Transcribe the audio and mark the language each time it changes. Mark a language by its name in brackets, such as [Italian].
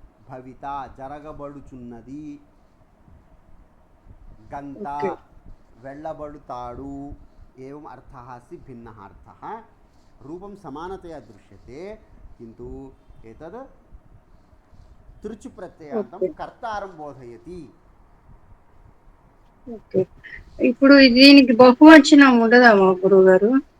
[Telugu] భవిత జరగబడుచున్నది, గంత వెళ్ళబడుతాడు. [Sanskrit] ఏవం అర్థः अस्ति भिन्नः अर्थः. रूपं समानतया दृश्यते, किन्तु एतद् तृच् प्रत्ययान्तं कर्तारं बोधयति. [Telugu] ఇప్పుడు దీనికి బహువచనం ఉండదా మా గురువు గారు?